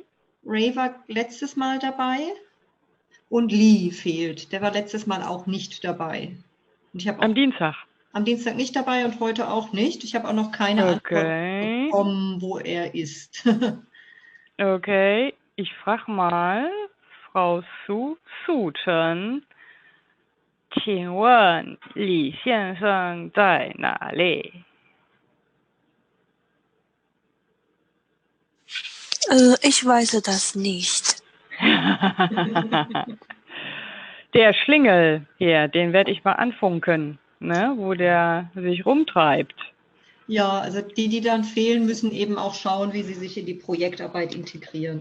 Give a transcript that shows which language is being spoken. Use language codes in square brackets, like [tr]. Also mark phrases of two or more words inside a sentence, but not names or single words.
[de] Ray war letztes Mal dabei und Lee fehlt. Der war letztes Mal auch nicht dabei. Und ich habe am Dienstag. Am Dienstag nicht dabei und heute auch nicht. Ich habe auch noch keine Antwort bekommen, wo er ist. Okay, ich frage mal Frau Su Chen. [zh] 请问李先生在哪里？ [de] Ich weiß das nicht. Der Schlingel hier, den werde ich mal anfunken, ne, wo der sich rumtreibt. Ja, also die dann fehlen, müssen eben auch schauen, wie sie sich in die Projektarbeit integrieren.